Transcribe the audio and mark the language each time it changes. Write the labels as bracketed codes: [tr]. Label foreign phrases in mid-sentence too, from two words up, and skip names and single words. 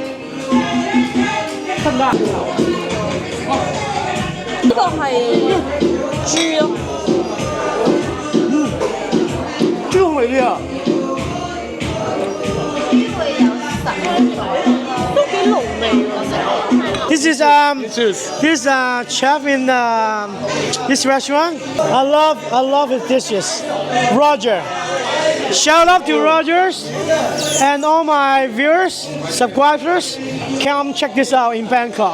[yue] 得唔得？呢個係豬咯，豬好味啲啊！都幾濃味喎。 [en] This is chef in this restaurant. I love his dishes. Roger. Shout out to Rogers and all my viewers, subscribers. Come check this out in Bangkok.